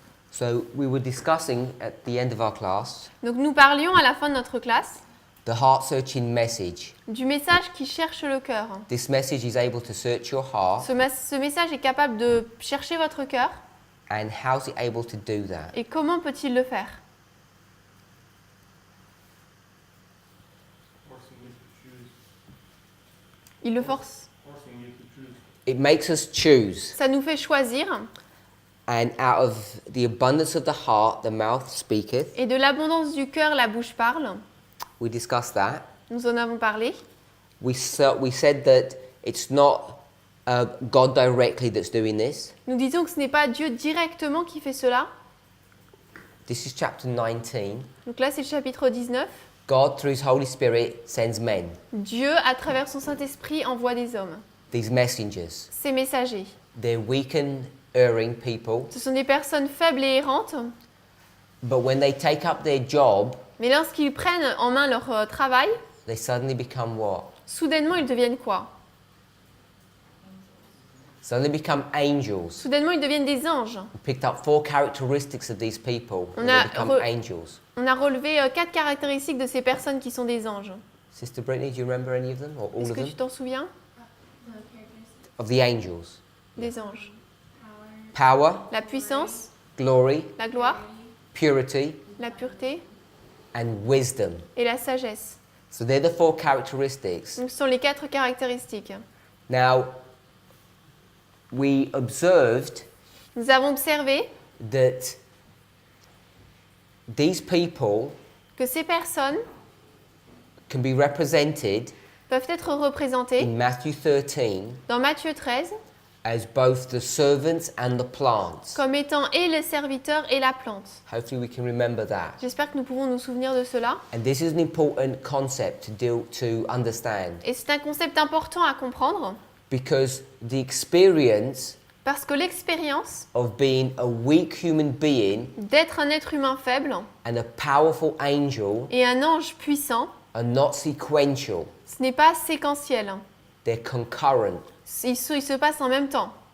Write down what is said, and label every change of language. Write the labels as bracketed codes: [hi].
[en] So we were discussing at the end of our class [fr] Donc nous parlions à la fin de notre classe [en] the heart-searching message. [fr] du message qui cherche le cœur. [en] This message is able to search your heart, [fr] Ce message est capable de chercher votre cœur. [en] and how's it able to do that? [fr] Et comment peut-il le faire? [en] Forcing you to choose. [fr] Il le force. [en] Forcing you to choose. It makes us choose, [fr] Ça nous fait choisir. [en] and out of the abundance of the heart, the mouth speaketh. [fr] Et de l'abondance du cœur, la bouche parle. [en] We discussed that. [fr] Nous en avons parlé. [en] We said that it's not God directly that's doing this. [fr] Nous disons que ce n'est pas Dieu directement qui fait cela. [en] This is chapter 19. [fr] Donc là, c'est le chapitre 19. [en] God, through His Holy Spirit, sends men, [fr] Dieu, à travers son Saint-Esprit, envoie des hommes. [en] these messengers. [fr] Ces messagers. [en] They're weak and erring people, [fr] Ce sont des personnes faibles et errantes. [en] but when they take up their job, [fr] Mais lorsqu'ils prennent en main leur travail, [en] they suddenly become what? [fr] soudainement, ils deviennent quoi? [en] Suddenly become angels. [fr] Soudainement, ils deviennent des anges. [en] We picked up 4 characteristics of these people, and [fr] On [en] they [fr] a [en] become angels. [fr] On a relevé 4 caractéristiques de ces personnes qui sont des anges. [en] Sister Brittany, do you remember any of them, or all [fr] Est-ce [en] of [fr] que [en] them? [fr] tu t'en souviens? [en] Of the angels. [fr] Des anges. [en] Power, [fr] La puissance, [en] glory, [fr] la gloire, [en] purity, [fr] la pureté [en] and wisdom. [fr] et la sagesse. [en] So they're the 4 characteristics. [fr] Donc, ce sont les 4 caractéristiques. [en] Now, we observed [fr] Nous avons observé [en] that these people [fr] que ces personnes [en] can be represented [fr] peuvent être représentées [en] in Matthew 13 [fr] dans Matthieu 13 [en] as both the servants and the plants. [fr] comme étant et le serviteur et la plante. [en] Hopefully we can remember that. [fr] J'espère que nous pouvons nous souvenir de cela. [en] And this is an important concept to understand. [fr] Et c'est un concept important à comprendre [en] Because the experience [fr] Parce que l'expérience [en] of being a weak human being [fr] d'être un être humain faible [en] and a powerful angel [fr] et un ange puissant, [en] are not sequential, [fr] ce n'est pas séquentiel. [en] they're concurrent, [fr] Ils se passent en même temps.